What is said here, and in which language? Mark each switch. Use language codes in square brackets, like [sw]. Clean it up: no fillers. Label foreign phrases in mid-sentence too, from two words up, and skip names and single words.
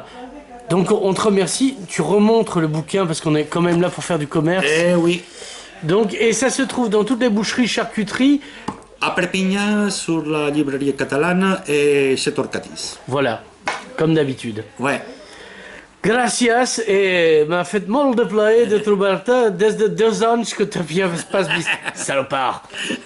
[fr] Donc on te remercie. Tu remontres le bouquin parce qu'on est quand même là pour faire du commerce. Eh oui. Donc, et ça se trouve dans toutes les boucheries, charcuteries. À Perpignan, sur la librairie catalane et chez Torcatis. Voilà, comme d'habitude. Ouais. [ca] Gràcies, m'ha fet molt de plaer de trobar-te des de 2 anys que t'havies pas vist, salopard.